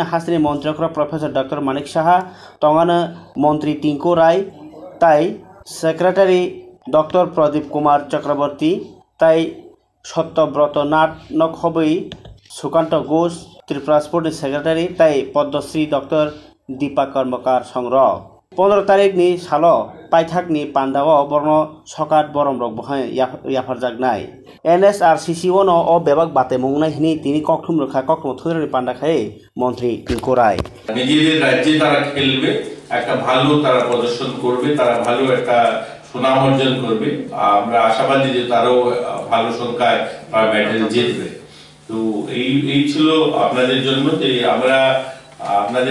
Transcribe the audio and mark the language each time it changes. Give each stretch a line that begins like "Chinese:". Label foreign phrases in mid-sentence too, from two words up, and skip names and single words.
Kok Borok: हासनी मंत्री प्रोफेसर डॉक्टर मानिक साहा तंगानो मंत्री टिंकु राय ताई सेक्रेटारी डॉक्टर प्रदीप कुमार चक्रवर्ती ताई सत्यव्रत नाथ नखबई सुकांत घोष त्रिपुरा
English: sport secretary
Kok Borok: ताई पद्मश्री डॉक्टर दीपा कर्मकार संग्रह 15 तारिख नि सालो पाइथाकनि पांडाव बर्न सकात बरम रक बहाय याफारजागनाय NSRCC वन ओ बेबाक बातेमुंनाय हिनि तिनि कक्टुम रखा कक्टुम थुरेनि पांडा खाय मंत्री टिंकु राय
Bangla: নিজেদের রাজ্যে তারা খেলবে একটা ভালো তারা প্রদর্শন করবে তারা ভালো একটা সুনাম অর্জন করবে আমরা আশাবাদী যে তারাও ভালো সংখ্যায় মেডেল জিতবে তো এই ছিল আপনাদের জন্য যে আমরা আপনাদের